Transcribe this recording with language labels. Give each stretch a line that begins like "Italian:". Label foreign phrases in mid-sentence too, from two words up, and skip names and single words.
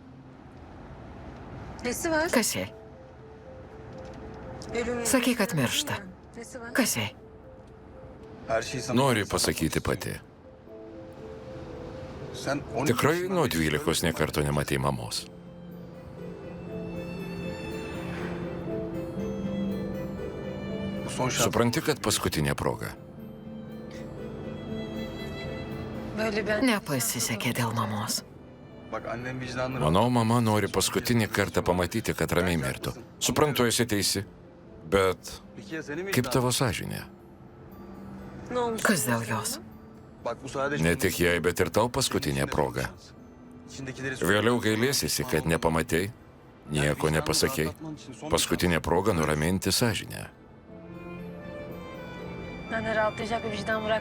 Turkish: Nesi var?
Lithuanian: Kas jai?
Turkish: Ölümü.
Lithuanian: Sakyk, kad miršta.
Turkish: Nesi var?
Lithuanian: Kas jai?
Turkish: Her şeyi sana...
Lithuanian: Nori pasakyti pati.
Turkish: Sen 12
Lithuanian: Tikrai
Turkish: yaşından
Lithuanian: nuo
Turkish: beri
Lithuanian: 12 nė karto nematei mamos.
Turkish: Bu son şans.
Lithuanian: Supranti, kad paskutinė proga.
Turkish: Böyle ben...
Lithuanian: Nepasisekė dėl mamos.
Turkish: Bak annem vicdanlı.
Lithuanian: Manau, mama nori paskutinį kartą pamatyti, kad ramiai mirtų. Suprantu, esi teisi. Bet
Turkish: Peki ya senin
Lithuanian: kaip
Turkish: vicdanın?
Lithuanian: tavo sąžinė?
Turkish: Ne olmuş?
Lithuanian: Kas dėl jos?
Turkish: Bak bu sadece...
Lithuanian: Ne tik jai, bet ir tau paskutinė proga.
Turkish: İçindekileri...
Lithuanian: Vėliau gailėsiesi, kad nepamatei, Nieko nepasakei. Paskutinė proga nuraminti sąžinę.
Turkish: Ben de rahatlayacak bir vicdan bırak.